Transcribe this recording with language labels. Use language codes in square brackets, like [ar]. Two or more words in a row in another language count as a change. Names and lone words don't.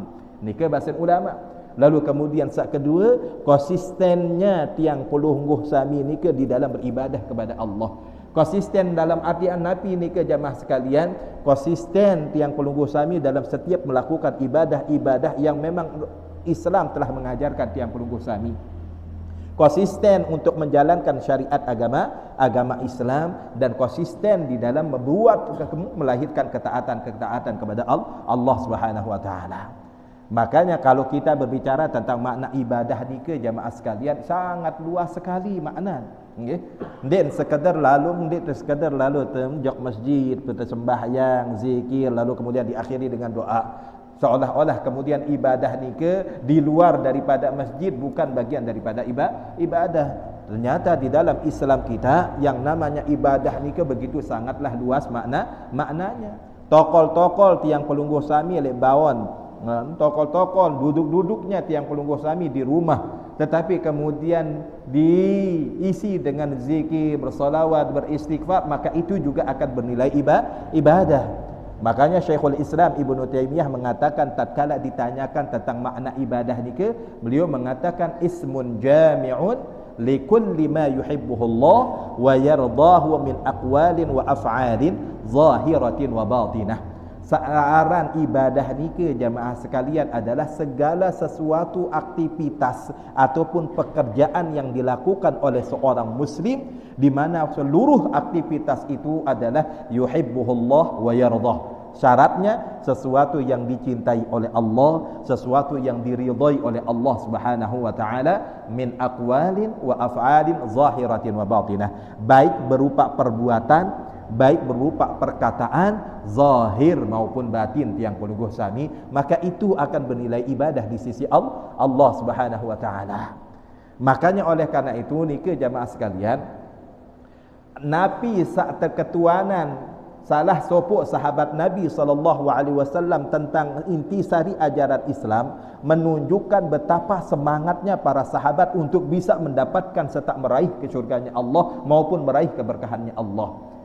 [id] Ini ke bahasa ulama. Lalu kemudian saat kedua, konsistennya [sas] tiang pelungguh sami ni ke [id] di dalam beribadah kepada Allah. Konsisten dalam artian Nabi [sas] ni ke [id] jamaah sekalian, konsisten [sas] tiang pelungguh sami [id] dalam setiap melakukan ibadah-ibadah yang memang Islam telah mengajarkan [sas] tiang pelungguh sami. [id] Konsisten untuk menjalankan syariat agama Islam, dan konsisten di dalam melahirkan ketaatan kepada Allah [ar] سبحانه وتعالى. [id] Makanya kalau kita berbicara tentang makna ibadah [sas] ni ke [id] jamaah sekalian, sangat luas sekali makna. [sas] Nggih. Ndik sekadar lalu terjok masjid, sembahyang, zikir, [id] lalu kemudian diakhiri dengan doa. Seolah-olah kemudian ibadah [sas] ni ke [id] di luar daripada masjid, bukan bagian daripada ibadah. Ternyata di dalam Islam kita yang namanya ibadah [sas] ni ke [id] begitu sangatlah luas maknanya. [sas] Tokol-tokol tiang pelungguh sami lek bawon, [id] tokol-tokol duduk-duduknya [sas] tiang pelungguh sami [id] di rumah, tetapi kemudian diisi dengan zikir, bersolawat, beristighfar, maka itu juga akan bernilai ibadah. Makanya Syekhul Islam Ibnu Taimiyah mengatakan tatkala ditanyakan tentang makna ibadah [sas] ni ke, [id] beliau mengatakan [ar] اسم جامع لكل ما يحبه الله ويرضاه من أقوال وأفعال ظاهرة وباطنة. [id] Searan ibadah [sas] ni ke [id] jamaah sekalian adalah segala sesuatu aktivitas ataupun pekerjaan yang dilakukan oleh seorang muslim, di mana seluruh aktivitas itu adalah [ar] يحبه الله ويرضاه. [id] Syaratnya sesuatu yang dicintai oleh Allah, sesuatu yang diridhai oleh Allah [ar] سبحانه وتعالى, من أقوال وأفعال ظاهرة وباطنة, [id] baik berupa perbuatan, baik berupa perkataan zahir maupun batin [sas] tiang pelungguh sami, [id] maka itu akan bernilai ibadah di sisi Allah [ar] سبحانه وتعالى. [id] Makanya oleh karena itu [sas] ni ke [id] jamaah sekalian, Nabi saat terketuanan salah sopok sahabat Nabi SAW tentang intisari ajaran Islam menunjukkan betapa semangatnya para sahabat untuk bisa mendapatkan serta meraih kesyurganya Allah maupun meraih keberkahannya Allah.